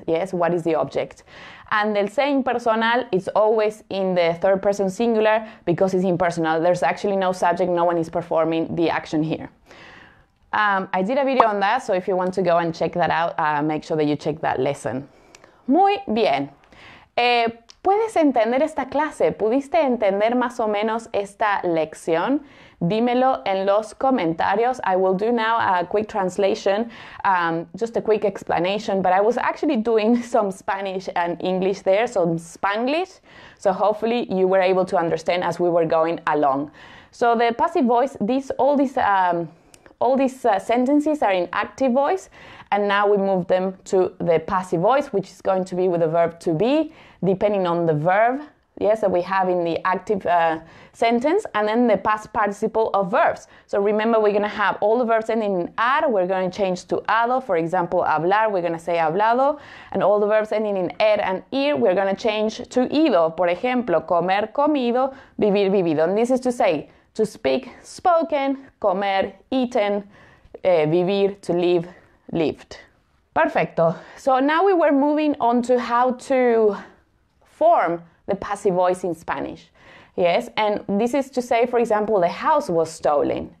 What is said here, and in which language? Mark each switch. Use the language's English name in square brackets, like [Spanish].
[English] Yes, what is the object. And [Spanish] el C impersonal [English] is always in the third person singular because it's impersonal. There's actually no subject, no one is performing the action here. I did a video on that, so if you want to go and check that out, make sure that you check that lesson. [Spanish] Muy bien. ¿Puedes entender esta clase? ¿Pudiste entender más o menos esta lección? Dímelo en los comentarios. [English] I will do now a quick translation, just a quick explanation, but I was actually doing some Spanish and English there, some Spanglish, so hopefully you were able to understand as we were going along. So the passive voice, all these sentences are in active voice, and now we move them to the passive voice, which is going to be with the verb to be, depending on the verb, yes, that we have in the active sentence, and then the past participle of verbs. So remember, we're going to have all the verbs ending in ar, we're going to change to ado. For example, hablar, we're going to say hablado, and all the verbs ending in er and ir, we're going to change to ido. [Spanish] Por ejemplo, comer, comido, vivir, vivido. [English] And this is to say, to speak, spoken, comer, eaten, vivir, to live, lived. [Spanish] Perfecto. [English] So now we were moving on to how to form the passive voice in Spanish. Yes, and this is to say, for example, the house was stolen.